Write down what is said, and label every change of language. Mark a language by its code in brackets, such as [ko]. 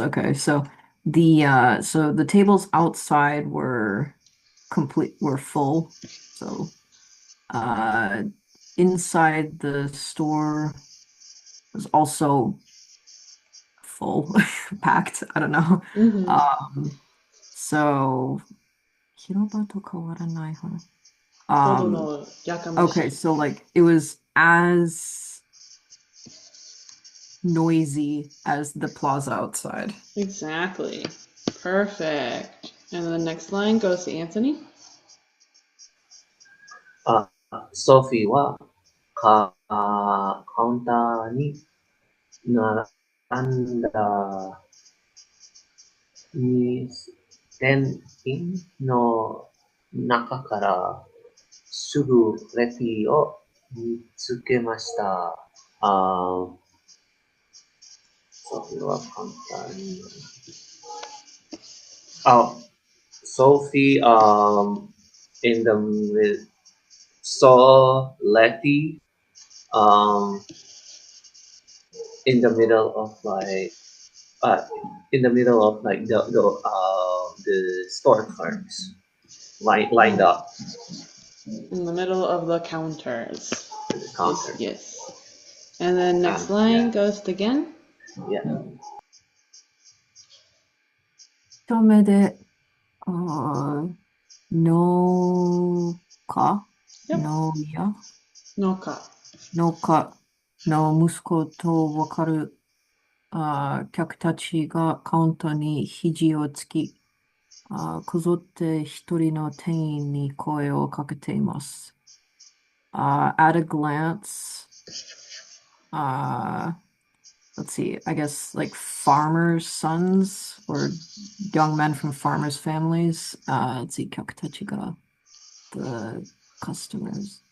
[en] Okay, so the tables outside were full. So inside the store was also full, packed. I don't know. So [ja] 広場と変わらないほど. [en] Okay, so like it was as noisy as the plaza outside. Exactly. Perfect. And then the next line goes to Anthony. [ja] Sophie はカウンターに並んだ店員の中からすぐレティを見つけました。 [en] Sophie [ja] はカウンターに [en] Sophie in the saw Letty in the middle of like the store cards lined up In the middle of the counters. to the counter. Yes. And then next line, ghost again. Yeah. [ja] 一目で、農家 [en] Yep. [ja] 農家 Noka. 農家の息子とわかる客たちがカウンターに肘をつき、こぞって一人の店員に声をかけています。 [en] At a glance, let's see, I guess like farmers' sons or young men from farmers' families. Let's see, [ja] 客たちが [en] the customers.